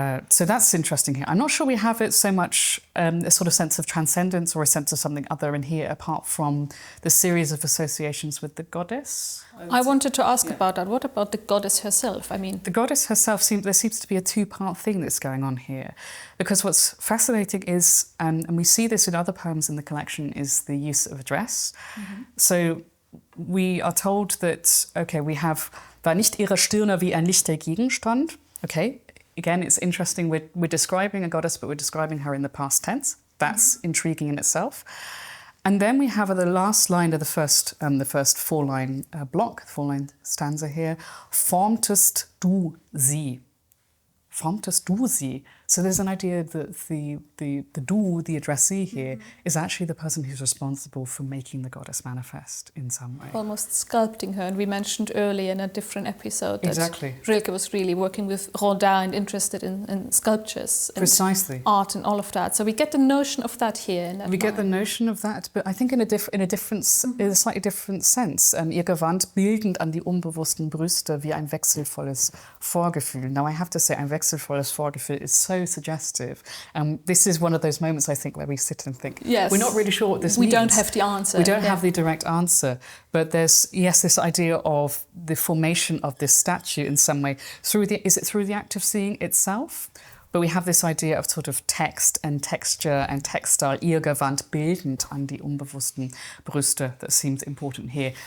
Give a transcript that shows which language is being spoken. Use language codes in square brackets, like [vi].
[en] So that's interesting here. I'm not sure we have it so much a sort of sense of transcendence or a sense of something other in here, apart from the series of associations with the goddess. I wanted to ask about that. What about the goddess herself? I mean, the goddess herself, there seems to be a two-part thing that's going on here. Because what's fascinating is, and we see this in other poems in the collection, is the use of address. So we are told that, okay, we have [de] war nicht ihre Stirne wie ein lichter Gegenstand. [en] Okay. Again, it's interesting, we're describing a goddess, but we're describing her in the past tense. That's intriguing in itself. And then we have the last line of the first four-line block, four-line stanza here, [de] formtest du sie. Formtest du sie. [en] So there's an idea that the du, the addressee here, is actually the person who's responsible for making the goddess manifest in some way. Almost sculpting her. And we mentioned earlier in a different episode that Rilke was really working with Rodin and interested in sculptures and art and all of that. So we get the notion of that here. We get the notion of that, but I think in a slightly different sense. [de] Ihr Gewand bildend an die unbewussten Brüste wie ein wechselvolles Vorgefühl. [en] Now I have to say, [de] ein wechselvolles Vorgefühl [en] is so suggestive. This is one of those moments, I think, where we sit and think, we're not really sure what this means. We don't have the answer. We don't have the direct answer. But there's, this idea of the formation of this statue in some way. Is it through the act of seeing itself? But we have this idea of sort of text and texture and textile, [de] ihr Gewand bildend an die unbewussten Brüste, [en] that seems important here.